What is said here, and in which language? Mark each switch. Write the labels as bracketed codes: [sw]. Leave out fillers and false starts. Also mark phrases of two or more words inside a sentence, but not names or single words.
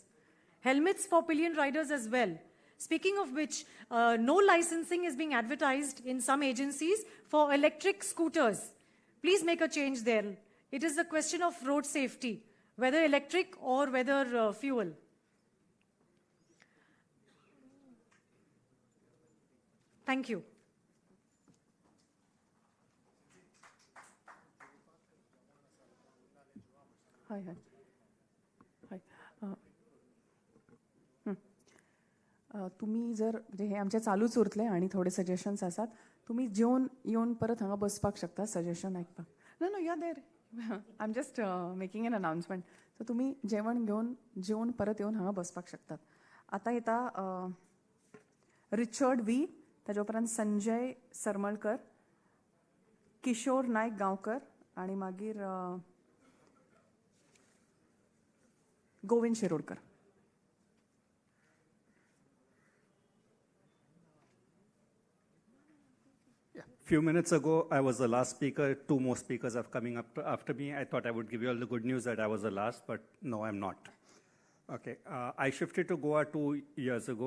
[en] Helmets for pillion riders as well. Speaking of which, no licensing is being advertised in some agencies for electric scooters. Please make a change there. It is a question of road safety, whether electric or whether fuel. Thank you. [kok] हाय हाय हाय तुम्ही जर म्हणजे हे आमचे चालूच उरतले आणि थोडे सजेशन्स आसात तुम्ही जेवन येवन परत हांगा बसपाक शकता सजेशन आयकपाक [en] no no ya there I am just making an announcement [kok] सो तुम्ही जेवण घेवन जेवन परत येवन हांगा बसपाक शकतात आतां येता रिचर्ड व्ही ताजे उपरांत संजय सरमळकर किशोर नायक गांवकर आणि मागीर गोविंद शिरोडकर. [en] Few minutes ago, I was the last speaker. Two more speakers are coming up after me. I thought I would give you all the good news that I was the last, but no, I'm not. Okay, I shifted to Goa 2 years ago.